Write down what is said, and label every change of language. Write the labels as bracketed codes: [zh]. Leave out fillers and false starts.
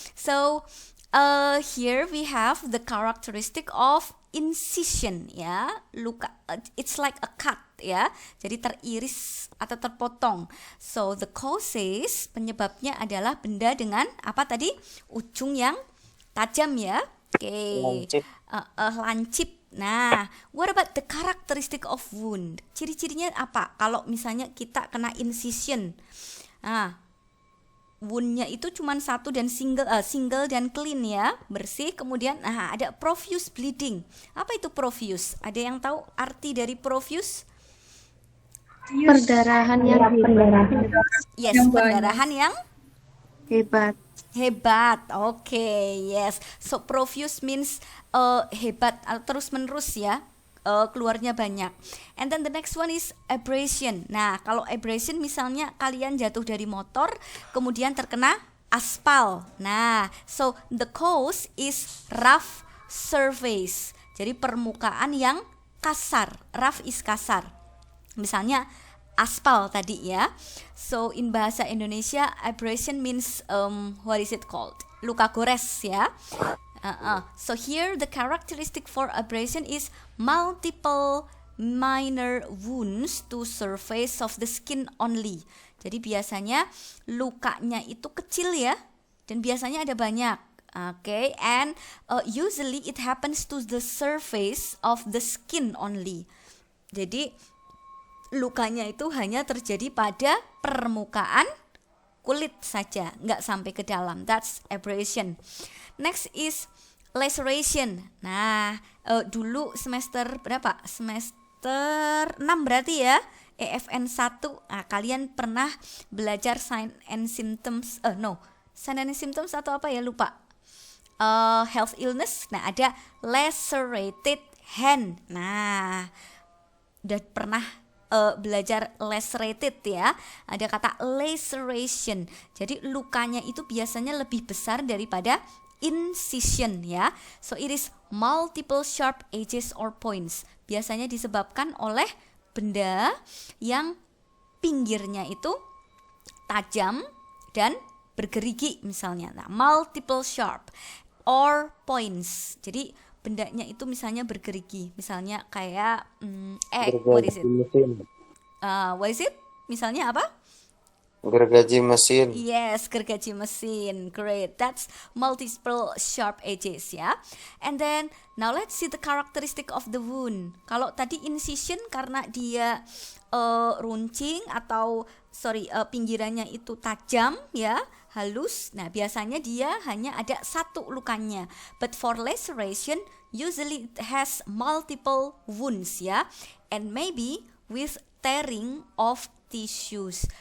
[en] So here we have the characteristic of incision ya. [id] Luka, [en] it's like a cut [id] ya. Jadi teriris atau terpotong. [en] So the causes, [id] penyebabnya adalah benda dengan apa tadi? Ujung yang tajam ya. Oke. Lancip. Lancip. [en] Nah, what about the characteristic of wound? [id] Ciri-cirinya apa? Kalau misalnya kita kena incision, woundnya itu cuma satu dan single dan clean ya, bersih. Kemudian, ada profuse bleeding. Apa itu profuse? Ada yang tahu arti dari profuse? Perdarahan yang Yes, pendarahan yang hebat. hebat. Okay, yes. [en] So profuse means [id] hebat, terus menerus ya, keluarnya banyak. [en] And then the next one is abrasion. [id] Nah, kalau abrasion misalnya kalian jatuh dari motor kemudian terkena aspal. [en] Nah, so the cause is rough surface. [id] Jadi permukaan yang kasar. [en] Rough is [id] kasar. Misalnya aspal tadi ya. [en] So in bahasa Indonesia abrasion means what is it called? [id] Luka gores ya. [en] So here the characteristic for abrasion is multiple minor wounds to surface of the skin only. [id] Jadi biasanya lukanya itu kecil ya, dan biasanya ada banyak. [en] Okay, and usually it happens to the surface of the skin only. [id] Jadi lukanya itu hanya terjadi pada permukaan kulit saja, nggak sampai ke dalam. [en] That's abrasion. Next is laceration. [id] Nah, dulu semester berapa? Semester 6 berarti ya. EFN 1. Nah, kalian pernah belajar sign and symptoms. Sign and symptoms atau apa ya? Lupa. Health illness. Nah, ada lacerated hand. Nah, udah pernah belajar lacerated ya. Ada kata laceration. Jadi lukanya itu biasanya lebih besar daripada incision ya. [en] So it is multiple sharp edges or points. [id] Biasanya disebabkan oleh benda yang pinggirnya itu tajam dan bergerigi misalnya. [en] Nah, multiple sharp or points. [id] Jadi bendanya itu misalnya bergerigi. Misalnya kayak [en] what is it? What is it? [id] Misalnya apa? Gergaji mesin. [en] Yes, [id] gergaji mesin. [en] Great. That's multiple sharp edges ya. And then now let's see the characteristic of the wound. [id] Kalau tadi incision karena dia runcing atau pinggirannya itu tajam ya, halus. Nah, biasanya dia hanya ada satu lukanya. [en] But for laceration usually it has multiple wounds ya. And maybe with tearing of tissues.